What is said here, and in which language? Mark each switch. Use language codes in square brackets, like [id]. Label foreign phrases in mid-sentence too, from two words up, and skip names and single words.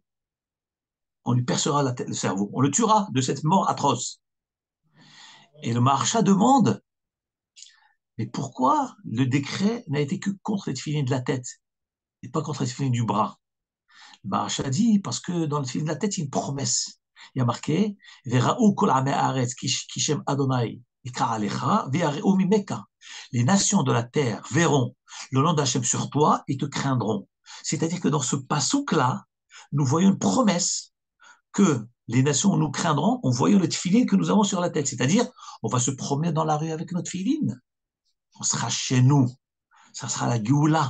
[fr] On lui percera le cerveau. On le tuera de cette mort atroce. Et le Maharsha demande, mais pourquoi le décret n'a été que contre les tefilines de la tête et pas contre les tefilines du bras? Le Maharsha dit, parce que dans le tefilin de la tête, il y a une promesse. Il y a marqué, [he] וראו כל עמי הארץ כי שם ה' נקרא עליך ויראו ממך. [fr] Les nations de la terre verront le nom d'Hachem sur toi et te craindront. C'est-à-dire que dans ce pasouk-là, nous voyons une promesse que les nations nous craindront en voyant le tefillin que nous avons sur la tête. C'est-à-dire, on va se promener dans la rue avec notre tefillin. On sera chez nous. Ça sera la Géoula.